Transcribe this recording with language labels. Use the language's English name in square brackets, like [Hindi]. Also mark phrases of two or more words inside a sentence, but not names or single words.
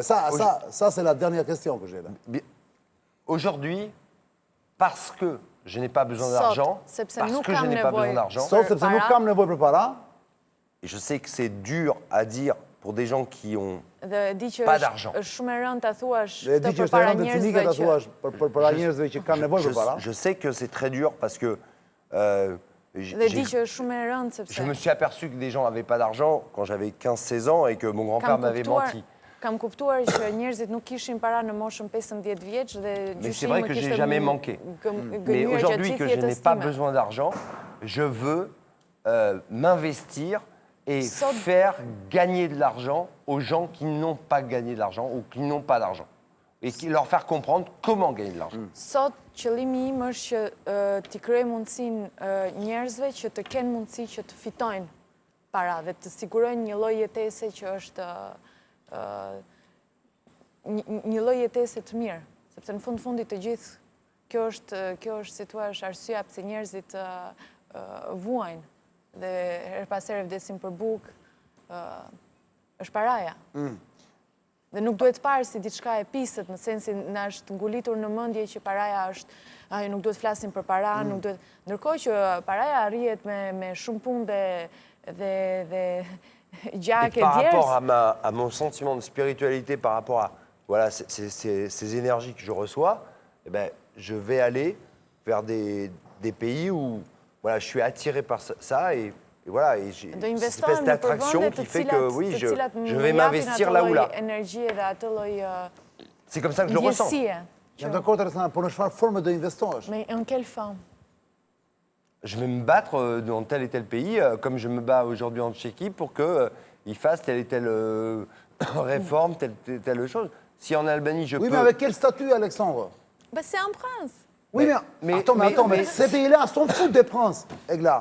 [French] Ça c'est la dernière question que j'ai là. Aujourd'hui, parce que je n'ai pas besoin [Albanian] Sot, [French] d'argent, [Albanian] sepse [French] parce [Albanian] nuk [French] que je [Albanian] kam [French] n'ai pas [Albanian] nevojë. [French] besoin d'argent, [Albanian] Sot sepse nuk kam nevojë për para, [French] et je sais que c'est dur à dire pour des gens qui ont... [Albanian] Dhe di që [French] Pas d'argent. [Albanian] është shumë e rëndë ta thuash dhe e di këtë që është e përpara rëndë e cinike njerëzve ta që thuash për para njerëzve që kanë nevojë për para. [French] Je sais que c'est très dur parce que [Albanian] dhe di që është shumë e rëndë [French] je [Albanian] sepse [French] me suis aperçu que des gens n'avaient pas d'argent quand j'avais 15-16 ans et que mon grand-père m'avait menti. [Albanian] Kam kuptuar që njerëzit nuk kishin para në moshën 15 vjeç dhe [French] Mais c'est vrai que j'ai jamais manqué. Mais aujourd'hui que je n'ai pas besoin d'argent, je veux m'investir et faire gagner de l'argent aux gens qui n'ont pas gagné de l'argent ou qui n'ont pas d'argent. Et leur faire comprendre comment gagner de l'argent. [Albanian] Sot qëllimi im është që t'i krijoj mundësinë njerëzve që të kenë mundësi që të fitojnë para dhe të sigurojnë një lloj jetese që është një lloj jetese të mirë, sepse në fundit të gjithë kjo është si thua arsyeja pse njerëzit vuajnë dhe her pas here vdesin për bukë, është paraja. Dhe nuk duhet parë si diçka e pisët, në sensin na është ngulitur në mendje që paraja është, nuk duhet flasim për para, nuk duhet. Ndërkohë që paraja arrihet me shumë punë dhe gjake [French] par [Albanian] djerës. [French] rapport à mon sentiment de spiritualité, par rapport à voilà, ces énergies que je reçois, eh ben, je vais aller vers des pays où voilà, je suis attiré par ça et voilà, et j'ai cette espèce d'attraction qui fait que oui, je vais m'investir là ou là. C'est comme ça que je le ressens. [Albanian] Jam dakord Alexandra, por në çfarë forme do investohesh? [French] Mais en quelle forme? Je vais me battre dans tel et tel pays, comme je me bats aujourd'hui en Tchéquie, pour qu'ils fassent telle et telle réforme, telle chose. Si en Albanie, je Oui, peux... mais avec quel statut, Alexandre? Bah, c'est un prince. Oui, mais attends, ces pays-là s'en foutent des princes, Egla.